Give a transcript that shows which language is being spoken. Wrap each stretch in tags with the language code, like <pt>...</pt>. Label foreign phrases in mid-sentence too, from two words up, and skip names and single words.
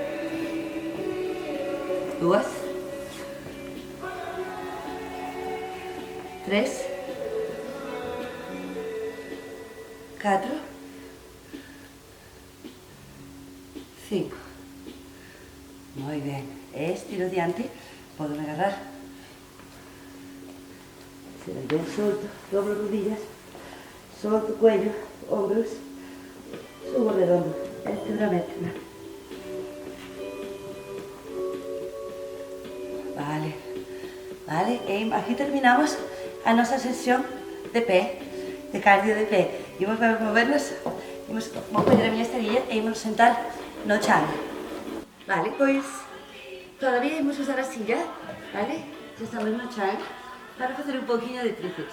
<gl>Dúas. Tres. Catro. Cinco.</gl> <es>Muy bien.</es> <gl>Estiro diante. Podo me agarrar. Se ven bien solto. Doblo rodillas. Solto cuello. Hombros. Subo redondo. Vértebra, vértebra. Vale. Vale. E aquí terminamos a nosa sesión de pé. De cardio de pé. Imos movernos. Vou poñer a miña esterilla e imos sentar no chan. Vale, pois todavía imos usar a silla, vale? Se estamos no chan para facer un pouquinho de tríceps.</gl>